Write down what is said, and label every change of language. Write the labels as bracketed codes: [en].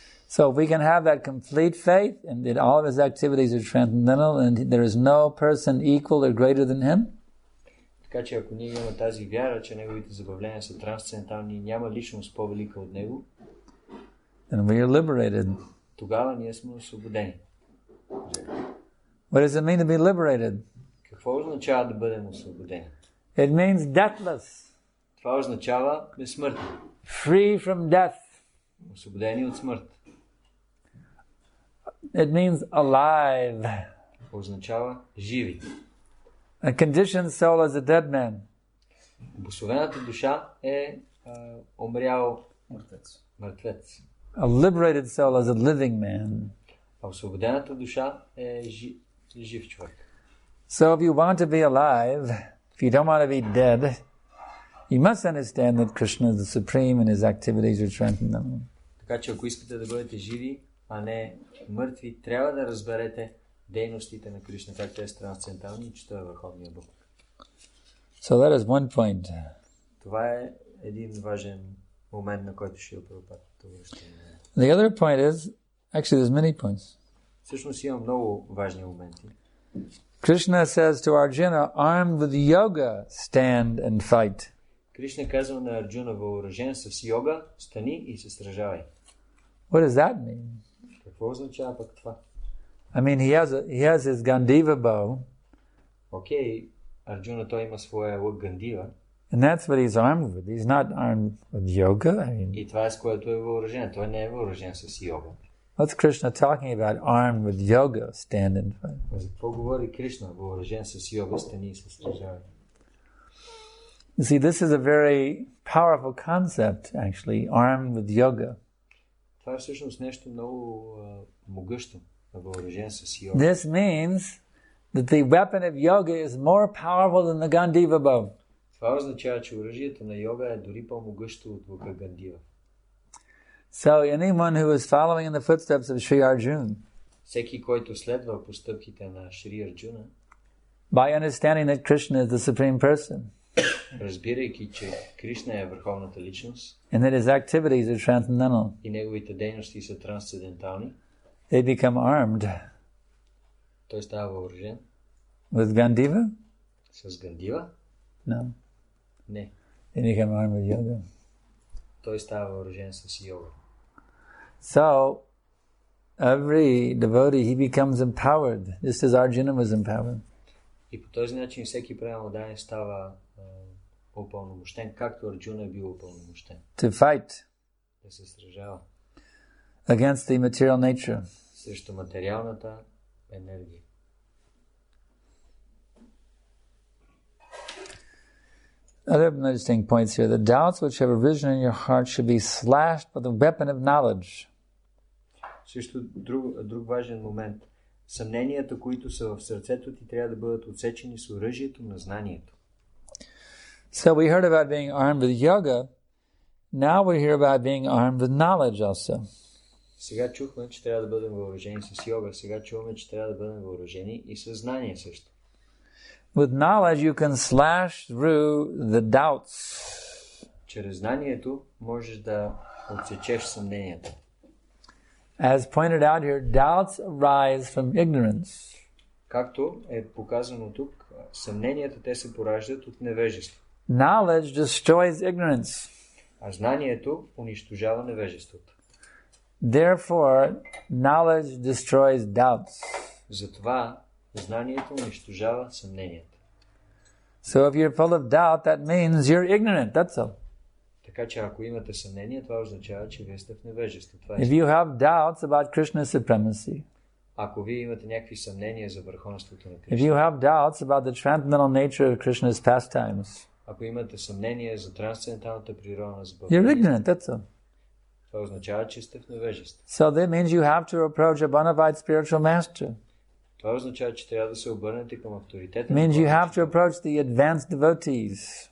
[en] So we can have that complete faith and that all of his activities are transcendental and there is no person equal or greater than him. [bg] Така че ако ние имаме тази вяра, че неговите забавления са трансцендентални и няма личност по-велика от него, [en] then we are liberated. [bg] тогава ние сме освободени. [en] What does it mean to be liberated? [bg] Какво означава да бъдем освободени? [en] It means deathless, [bg] Това означава безсмъртни. [en] free from death. [bg] Освободени от смърт. [en] It means alive. [bg] Означава живи. [en] A conditioned soul is a dead man. [bg] Обособената душа е умрял мъртвец. [en] A liberated soul is a living man. [bg] А освободената душа е жив човек. [en] So if you want to be alive, if you don't want to be dead, you must understand that Krishna is the supreme and his activities are transcendental. [bg] Така че ако искате да бъдете живи, а не мъртви, трябва да разберете дейностите на Кришна, как те са трансцендентални и че той е Върховния Бог. [en] So that is one point. [bg] Това е един важен момент, на който ще опропад. [en] The other point is, actually there's many points. [bg] Всъщност има много важни моменти. [en] Krishna says to Arjuna, armed with yoga, stand and fight. [bg] Кришна казва на Арджуна, въоръжен с йога, стани и се сражавай. [en] What does that mean? [bg] Какво означава пък това? [en] I mean, he has his Gandiva bow. [bg] Окей, Арджуна той има своя лък Гандива. [en] And that's what he's armed with. He's not armed with yoga. I mean, [bg] И това е с което е въоръжен. Той не е въоръжен с йога. [en] what's Krishna talking about? Armed with yoga, stand and fight. [bg] За какво говори Кришна? Въоръжен с йога, стани и се сражавай. [en] You see, this is a very powerful concept, actually, armed with yoga. [bg] Това е всъщност нещо много могъщо. Въоръжен с йога. [en] This means that the weapon of yoga is more powerful than the Gandiva bow. [bg] Това означава, че оръжието на йога е дори по-могъщо от лъка Гандива. [en] So anyone who is following in the footsteps of Sri Arjuna, [bg] Всеки, който следва по стъпките на Шри Арджуна, [en] by understanding that Krishna is the Supreme Person, [bg] разбирайки, че Кришна е Върховната Личност [en] and that his activities are transcendental, [bg] и неговите дейности са трансцендентални, [en] they become armed [bg] той става въоръжен [en] with Gandiva? [bg] с Гандива? [en] No. [bg] Не. [en] They become armed with yoga. [bg] Той става въоръжен с йога. [en] So, every devotee, he becomes empowered, just as Arjuna was empowered. [bg] И по този начин всеки преданен става упълномощен, както Арджуна е бил упълномощен. [en] To fight [bg] Да се сражава [en] against the material nature. [bg] срещу материалната енергия. [en] Other interesting points here. The doubts which have arisen in your heart should be slashed with the weapon of knowledge. [bg] Също друг важен момент. Съмненията, които са в сърцето ти, трябва да бъдат отсечени с оръжието на знанието. [en] So we heard about being armed with yoga. Now we hear about being armed with knowledge also. [bg] Сега чухме, че трябва да бъдем въоръжени с йога. Сега чуваме, че трябва да бъдем въоръжени и с знание също. [en] With knowledge you can slash through the doubts. [bg] Чрез знанието можеш да отсечеш съмненията. [en] As pointed out here, doubts arise from ignorance. [bg] Както е показано тук, съмненията те се пораждат от невежество. [en] Knowledge destroys ignorance. [bg] А знанието унищожава невежеството. [en] Therefore, knowledge destroys doubts. [bg] Затова знанието унищожава съмненията. [en] So if you're full of doubt, that means you're ignorant, that's all. [bg] Така че ако имате съмнение, това означава, че вие сте в невежество. Това е. [en] If you have doubts about Krishna's supremacy, [bg] Ако вие имате някакви съмнения за върховенството на [en] if [bg] Кришна, [en] you have doubts about the transcendental nature of Krishna's pastimes, [bg] ако имате съмнение за трансценденталната природа на забавлението, [en] ignorant, that's all. [bg] това означава, че сте в невежество. [en] So that means you have to approach a bona fide spiritual master. [bg] Това означава, че трябва да се обърнете към авторитета. [en] It means you have to approach the advanced devotees